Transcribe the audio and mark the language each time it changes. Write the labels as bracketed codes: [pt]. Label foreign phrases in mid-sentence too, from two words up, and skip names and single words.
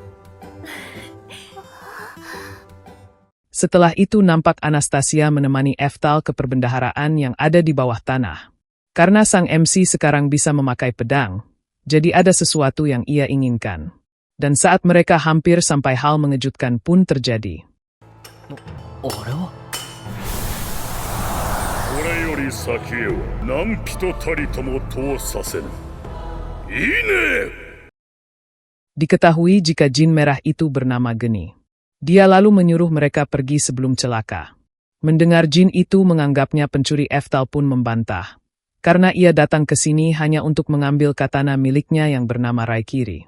[id] Setelah itu nampak Anastasia menemani Eftal ke perbendaharaan yang ada di bawah tanah. Karena sang MC sekarang bisa memakai pedang, jadi ada sesuatu yang ia inginkan. Dan saat mereka hampir sampai hal mengejutkan pun terjadi. [ja] 俺はこれより先へは何人たりとも通させぬ。いいね。 [id] Diketahui jika jin merah itu bernama Geni. Dia lalu menyuruh mereka pergi sebelum celaka. Mendengar jin itu menganggapnya pencuri, Eftal pun membantah. Karena ia datang ke sini hanya untuk mengambil katana miliknya yang bernama Raikiri.